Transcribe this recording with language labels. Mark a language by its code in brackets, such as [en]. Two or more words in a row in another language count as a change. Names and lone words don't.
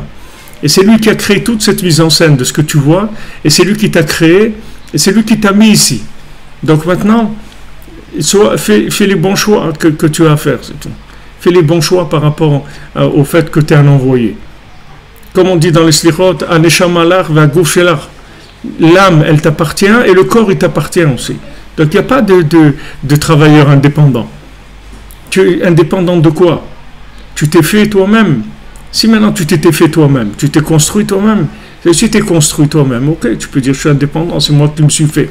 [fr] Et c'est lui qui a créé toute cette mise en scène de ce que tu vois. Et c'est lui qui t'a créé. Et c'est lui qui t'a mis ici. Donc maintenant, fais les bons choix que tu as à faire. C'est tout. Fais les bons choix par rapport au fait que tu es un envoyé. Comme on dit dans les slichot, [he] הנשמה לך והגוף שלך. [fr] L'âme, elle t'appartient et le corps, il t'appartient aussi. Donc, il n'y a pas de travailleur indépendant. Tu es indépendant de quoi? Tu t'es fait toi-même. Si maintenant tu t'étais fait toi-même, tu t'es construit toi-même, si tu t'es construit toi-même, ok, tu peux dire je suis indépendant, c'est moi qui me suis fait.